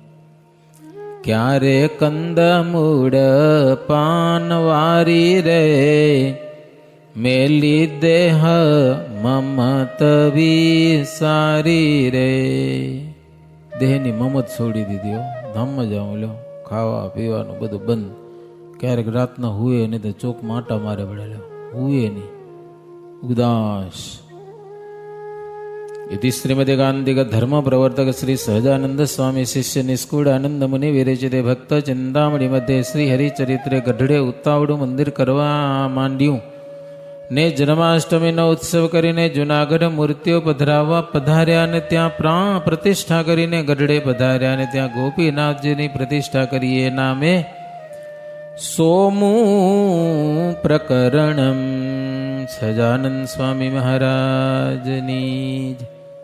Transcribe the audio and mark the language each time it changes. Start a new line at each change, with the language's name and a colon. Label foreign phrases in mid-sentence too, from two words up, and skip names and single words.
Gujarati: ક્યારે કંદ મૂળ પાનવારી રે, મેલી દેહ મમત વિસારી રે. દેહની મમત છોડી દીધી હો. ધામમાં જાઉં લ્યો, ખાવા પીવાનું બધું બંધ. ક્યારેક રાતના હુએ નહીં તો ચોક માટા મારે પડે લ્યો, હુએ નહીં, ઉદાસ.
Sanskrit: इति श्रीमदेकान्तिक धर्म प्रवर्तक श्री सहजानंद स्वामी शिष्य निष्कूढ़ आनंद मुनि विरचिते भक्त चिंतामणि मध्य श्री हरिचरित्रे
Gujarati: ગઢડે ઉતાવળું મંદિર કરવા માંડ્યું ને જન્માષ્ટમીનો ઉત્સવ કરીને જુનાગઢ મૂર્તિઓ પધરાવવા પધાર્યા અને ત્યાં પ્રાણ પ્રતિષ્ઠા કરીને ગઢડે પધાર્યા અને ત્યાં ગોપીનાથજીની પ્રતિષ્ઠા કરી. એ નામે 100મું પ્રકરણમ સહજાનંદ સ્વામી મહારાજની.